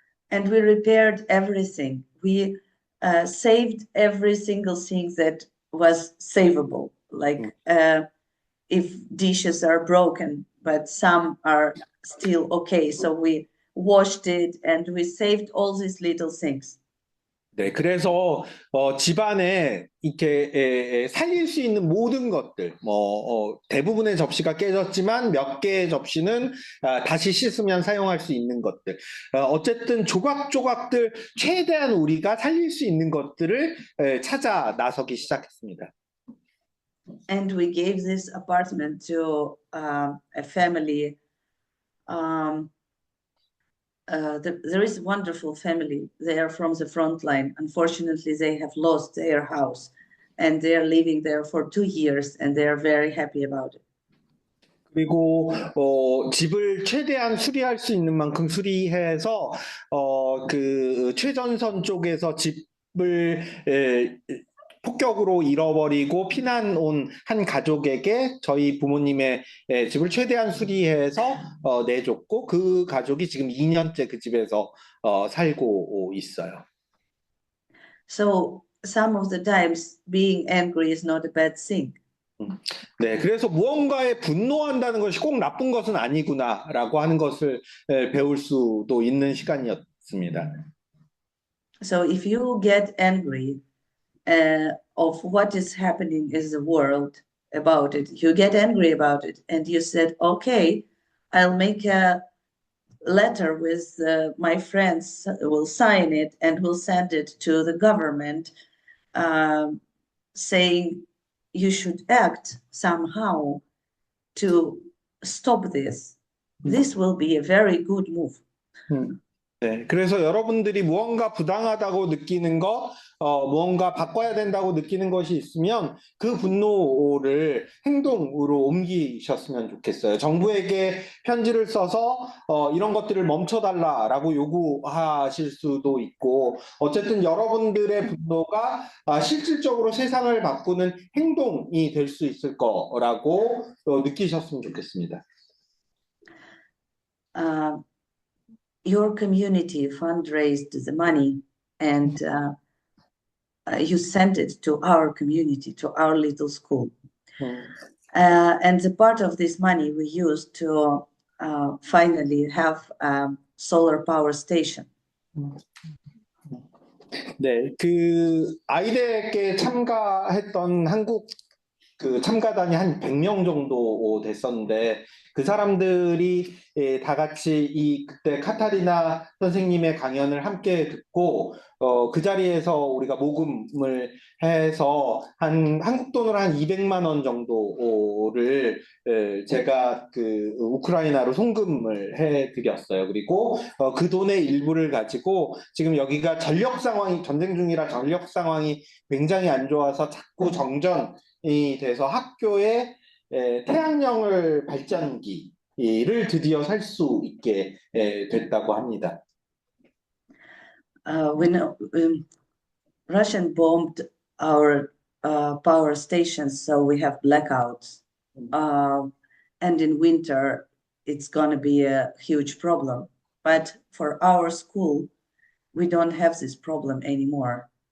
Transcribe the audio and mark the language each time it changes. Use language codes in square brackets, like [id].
[en] And we repaired everything. We saved every single thing that was savable. Like if dishes are broken, but some are still okay. So we washed it and we saved all these little things. [ko] 네, 그래서 집안에 이렇게 살릴 수 있는 모든 것들, 대부분의 접시가 깨졌지만 몇 개의 접시는 다시 씻으면 사용할 수 있는 것들. 어쨌든 조각조각들 최대한 우리가 살릴 수 있는 것들을 찾아 나서기 시작했습니다. [en] And we gave this apartment to a family. There is a wonderful family. They are from the front line. Unfortunately, they have lost their house, and they are living there for 2 years, and they are very happy about it. [ko] 그리고 집을 최대한 수리할 수 있는 만큼 수리해서 그 최전선 쪽에서 집을 폭격으로 잃어버리고 피난 온 한 가족에게 저희 부모님의 집을 최대한 수리해서 내줬고 그 가족이 지금 2년째 그 집에서 살고 있어요. [en] So some of the times being angry is not a bad thing. [ko] 네, 그래서 무언가에 분노한다는 것이 꼭 나쁜 것은 아니구나라고 하는 것을 배울 수도 있는 시간이었습니다. [en] So if you get angry of what is happening in the world about it, you get angry about it, and you said, okay, I'll make a letter with my friends, will sign it, and will send it to the government, saying you should act somehow to stop this. This will be a very good move. [ko] 네, 그래서 여러분들이 무언가 부당하다고 느끼는 것, 무언가 바꿔야 된다고 느끼는 것이 있으면 그 분노를 행동으로 옮기셨으면 좋겠어요. 정부에게 편지를 써서 이런 것들을 멈춰달라라고 요구하실 수도 있고, 어쨌든 여러분들의 분노가 실질적으로 세상을 바꾸는 행동이 될 수 있을 거라고 느끼셨으면 좋겠습니다. [en] Uh, your community fundraised the money and you sent it to our community, to our little school. 음. And the part of this money we used to finally have a solar power station. [ko] 네, 그 아이덱에 참가했던 한국 그 참가단이 한 100명 정도 됐었는데 그 사람들이 다 같이 이 그때 카타리나 선생님의 강연을 함께 듣고 그 자리에서 우리가 모금을 해서 한 한국 돈으로 한 200만 원 정도를 제가 그 우크라이나로 송금을 해드렸어요. 그리고 그 돈의 일부를 가지고 지금 여기가 전력 상황이 전쟁 중이라 전력 상황이 굉장히 안 좋아서 자꾸 정전이 돼서 학교에 태양열 발전기를 드디어 살 수 있게 됐다고 합니다. [en] When Russian bombed our power stations, so we have blackouts. And in winter, it's going to be a huge problem. But for our school, we don't have this problem anymore.